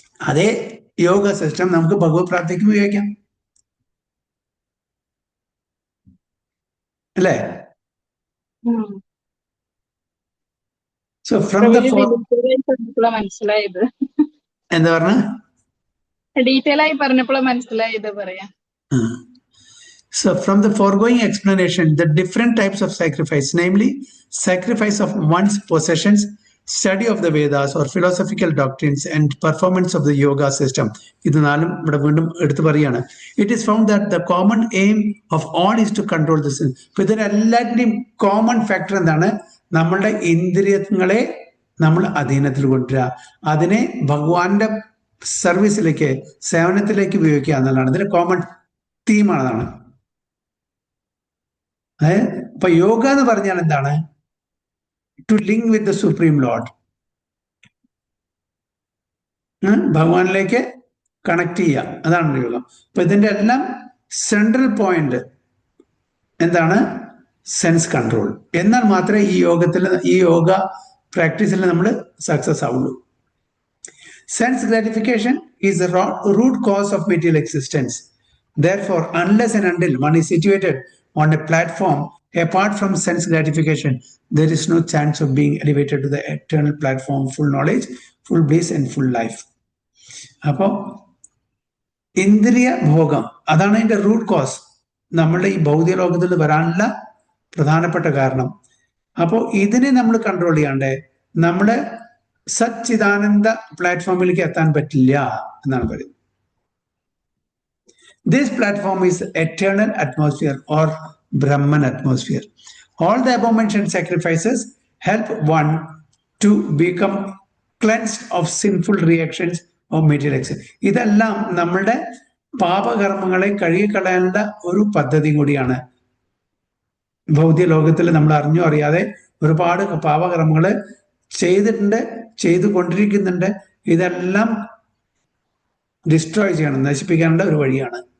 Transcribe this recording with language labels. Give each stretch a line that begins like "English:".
Malayalam: അതേ യോഗ സിസ്റ്റം നമുക്ക് ഭഗവത് പ്രാപ്തിക്ക് ഉപയോഗിക്കാം, അല്ലേ?
English: so from the
Malayalam: മനസ്സിലായത് എന്താ പറഞ്ഞ? ഡീറ്റെയിൽ ആയി പറഞ്ഞപ്പോൾ മനസ്സിലായത് പറയാം.
English: So from the foregoing explanation, the different types of sacrifice, namely sacrifice of one's possessions, study of the Vedas or philosophical doctrines, and performance of the yoga system,
Malayalam: ഇതെന്നാലും ഇവിടെ വീണ്ടും എടുത്തു പറയാണ്.
English: It is found that the common aim of all is to control the sense.
Malayalam: ഇപ്പൊ ഇതിനെല്ലാറ്റിന്റെയും common factor എന്താണ്? നമ്മളുടെ ഇന്ദ്രിയങ്ങളെ നമ്മൾ അധീനത്തിൽ കൊണ്ടുവരിക, അതിനെ ഭഗവാന്റെ സർവീസിലേക്ക്, സേവനത്തിലേക്ക് ഉപയോഗിക്കുക എന്നുള്ളതാണ് ഇതിന്റെ കോമൺ തീമാണ്. അപ്പൊ യോഗ എന്ന് പറഞ്ഞാൽ എന്താണ്?
English: to link with the supreme Lord,
Malayalam: ഭഗവാനിലേക്ക് കണക്ട് ചെയ്യുക, അതാണ് യോഗം. അപ്പൊ ഇതിന്റെ എല്ലാം സെൻട്രൽ പോയിന്റ് എന്താണ്? Sense control. എന്നാൽ മാത്രമേ ഈ യോഗ പ്രാക്ടീസിൽ നമ്മൾ സക്സസ് ആവുള്ളൂ.
English: Sense gratification is the root cause of material existence. Therefore, unless and until one is situated on a platform apart from sense gratification, there is no chance of being elevated to the eternal platform, full knowledge, full bliss and full life.
Malayalam: അപ്പോ ഇന്ദ്രിയ ഭോഗം അതാണ് അതിന്റെ root cause, നമ്മളുടെ ഈ ഭൗതിക ലോകത്തിൽ വരാനുള്ള പ്രധാനപ്പെട്ട കാരണം. അപ്പോൾ ഇതിനെ നമ്മൾ കൺട്രോൾ ചെയ്യാണ്ട് നമ്മുടെ സച്ചിദാനന്ദ പ്ലാറ്റ്ഫോമിലേക്ക് എത്താൻ പറ്റില്ല എന്നാണ് പറയുന്നത്.
English: This platform is eternal atmosphere or Brahman atmosphere. All the above-mentioned sacrifices help one to become cleansed of sinful reactions of material existence.
Malayalam: ഇതെല്ലാം നമ്മളുടെ പാപകർമ്മങ്ങളെ കഴുകിക്കളയാനുള്ള ഒരു പദ്ധതി കൂടിയാണ്. ഭൗതിക ലോകത്തിൽ നമ്മൾ അറിഞ്ഞോ അറിയാതെ ഒരുപാട് പാപകർമ്മങ്ങൾ ചെയ്തിട്ടുണ്ട്, ചെയ്തുകൊണ്ടിരിക്കുന്നുണ്ട്. ഇതെല്ലാം ഡിസ്ട്രോയ് ചെയ്യണം, നശിപ്പിക്കാനുള്ള ഒരു വഴിയാണ്.